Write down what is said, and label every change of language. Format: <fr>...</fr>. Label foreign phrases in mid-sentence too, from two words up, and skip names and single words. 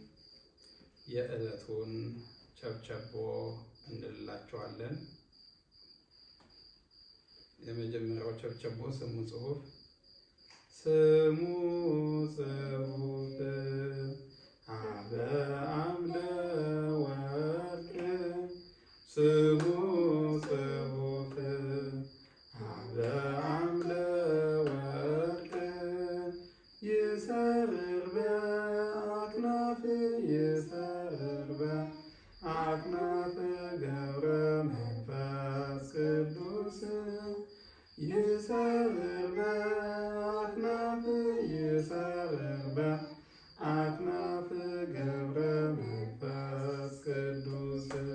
<am>የዕለቱን ቸብቸቦ እንልላችኋለን። የመጀመሪያው ቸብቸቦ</am> <gez>ስሙ ጽሑፍ ስሙ ጽሑፍ ሀበ አምደ ወርቅ ስሙ ጽሑፍ ሀበ አምደ ወርቅ ይሰርር በአክናፍ ይሰርር በአክናፍ ገብረ መንፈስ ቅዱስ ይሰርር በአክናፍ ይሰርር በአክናፍ ገብረ መንፈስ ቅዱስ</gez>